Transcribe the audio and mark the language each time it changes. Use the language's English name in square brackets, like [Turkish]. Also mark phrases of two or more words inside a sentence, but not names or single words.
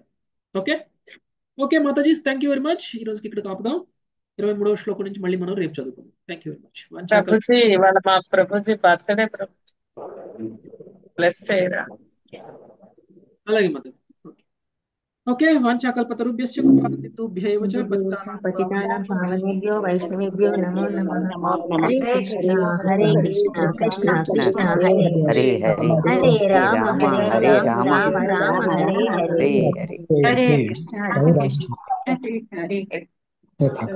[Telugu] ఓకే ఓకే మాతాజీ, [English] thank you very much. [Telugu] ఈ రోజుకి ఇక్కడ కాపుదాం. 23వ శ్లోకం నుంచి మళ్ళీ మనం రేపు చదువుకుందాం. [English] thank you very much. [Telugu] ప్రభుజీ ఇవాళ మా ప్రభుజీ బర్త్డే, బ్లెస్ చేయరా. అలాగే మాతాజీ. [Sanskrit] ఓకే, వాంఛాకల్పతరుభ్యశ్చ కృపా సిద్ధుభ్యైవ చ పతితానాం పావనేభ్యో వైష్ణవేభ్యో నమో నమః. హరే కృష్ణ హరే కృష్ణ కృష్ణ కృష్ణ హరే హరే హరే రామ హరే రామ రామ హరే హరే హరే కృష్ణ హరే కృష్ణ హరే హరే.